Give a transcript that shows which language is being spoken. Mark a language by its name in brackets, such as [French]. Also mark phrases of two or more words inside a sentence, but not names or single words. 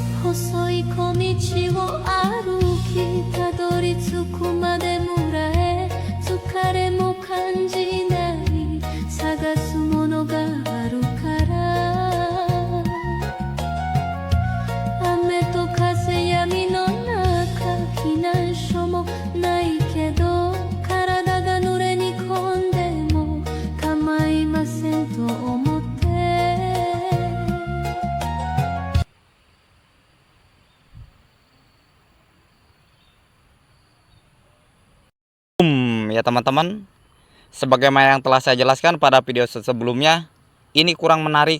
[Japanese] 細い小道を歩きたどり着くまで村へ疲れも感じない探すものがあるから雨と風闇の中避難所もないけど体が濡れに込んでも構いませんと思って [Indonesian] Ya teman-teman, sebagaimana yang telah saya jelaskan pada video sebelumnya, ini kurang menarik.